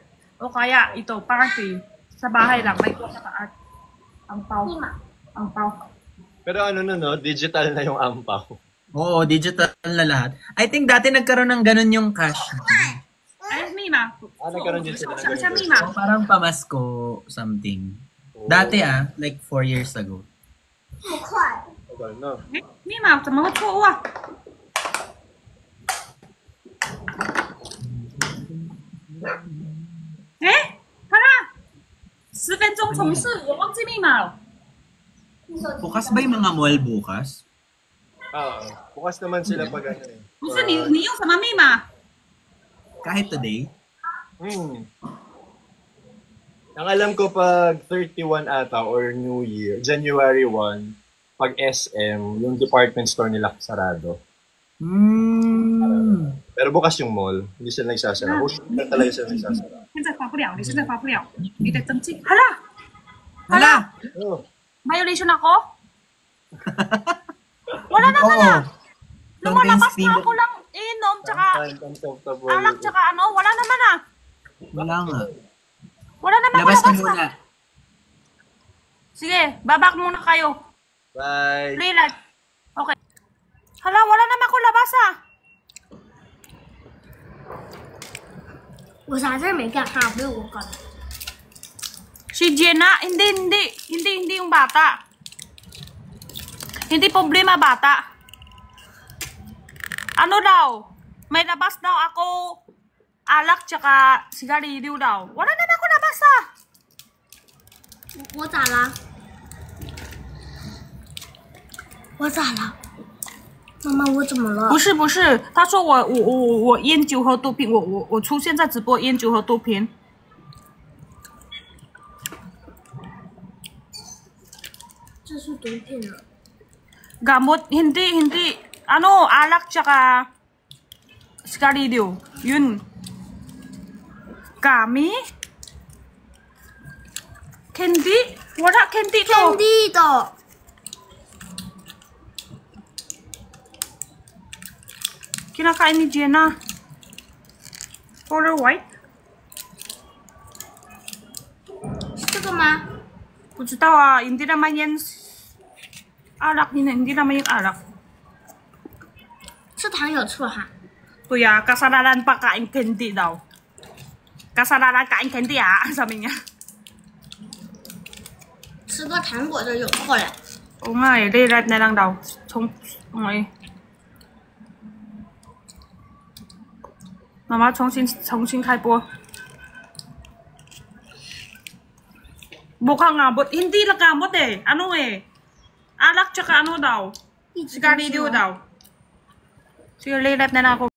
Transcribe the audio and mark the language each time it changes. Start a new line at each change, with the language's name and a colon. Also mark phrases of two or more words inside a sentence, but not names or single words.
Filipino: O kaya ito, party. Sa bahay lang. May kuha sa art. Angpao. Angpao. Pero ano no, digital na yung ampaw. Oo, digital na lahat. I think dati nagkaroon ng ganun yung cash. Ay, Mima. Nagkaroon din sila ng Siya, ganun. Mima. So, parang pamasko something. Dati like 4 years ago.
Chinese: 5 块，
Filipino: Tagal na. Mima,
Chinese: 怎么会错误啊？哎，hala! 10分钟重试，我忘记密码了。
Filipino: Bukas ba yung mga mall bukas? Bukas naman sila pag ano eh.
Chinese: 不是你用什么密码？
Filipino: Kahit today? Ang alam ko pag 31 ata or New Year, January 1, pag SM, yung
English: department store
Filipino: nila sarado. Pero bukas yung mall, hindi sila nagsasara. Hindi talaga sila nagsasara.
Chinese: 现在发不了，你现在发不了，你得登记。hala!
Filipino: Hala! Oh. Violation ako? Wala naman Oo. ah. Lumalabas Content na ako lang inom, tsaka Uncomfortable. alak, tsaka ano. Wala naman ah. Wala nga. Wala naman Labas ka malabas muna. ah. Sige, babak muna kayo. Bye! Relax. Okay. Hala, wala naman ako labas ah.
Chinese: 我啥事儿没干，哈，不是我搞的。
Filipino: Si Jenna, hindi yung bata. Hindi problema bata. Ano daw? May labas daw ako alak tsaka sigarilyo daw. Wala naman ako labas ah.
Chinese: 我咋了？我咋了？妈妈，我怎么了？不是，他说我烟酒和毒品，我出现在直播烟酒和毒品。这是毒品了。
Filipino: Gamot, hindi. Ano, alak tsaka sigarilyo. Yun. Kami? Candy? Wala candy to.
Chinese: Candy 的。
Filipino: Kinakain ni Jenna. Color white?
Chinese: 是这个吗？不知道啊,
Filipino: hindi naman yan alak, hindi naman yung alak.
Chinese: 是糖有醋哈。
Filipino: Kuya, kasalanan pa kain candy daw. Kasalanan kain candy ah, sabi niya.
Chinese: 吃个糖果就有错了。
Filipino: Oo nga eh, rewrite na lang daw. Okay. Mama,
Chinese: 重新开播.
Filipino: Mukhang abot. Hindi lang gamot eh. Ano eh. Alak tsaka ano daw. Sigarilyo daw. Sige, rewrite na lang ako.